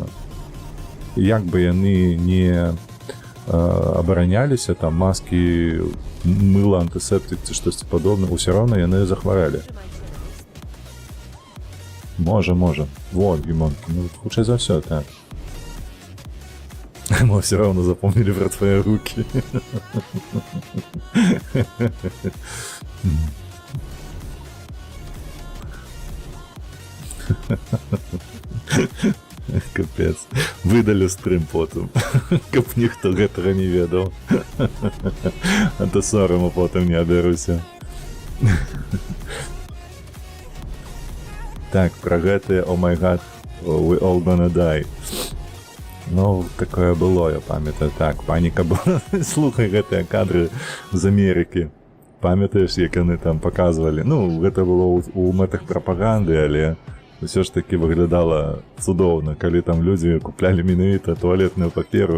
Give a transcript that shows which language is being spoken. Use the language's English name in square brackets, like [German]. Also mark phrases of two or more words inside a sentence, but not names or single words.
[Belarusian] Як бы яны не абараняліся, там маскі, мыла, антысептык ці штосьці падобнае, усё роўна яны захварэлі. Можа. Во, Гімонкі, ну, хутчэй за ўсё, так. [Russian] Мы все равно запомнили про твои руки. Капец. Выдали стрим потом. [Belarusian] Каб ніхто гэтага не ведаў. А то сорому потом не абяруся. Так, про гэтые [English] «Oh my God, we all gonna die». [Belarusian] Ну, такое было, я памятаю. Так, паніка была. Слухай гэтыя кадры з Амерыкі. Памятаеш, як яны там паказвалі? Ну, гэта было у мэтах прапаганды, але ўсё ж таки выглядала цудоўна, калі там людзі куплялі менавіта туалетную паперу.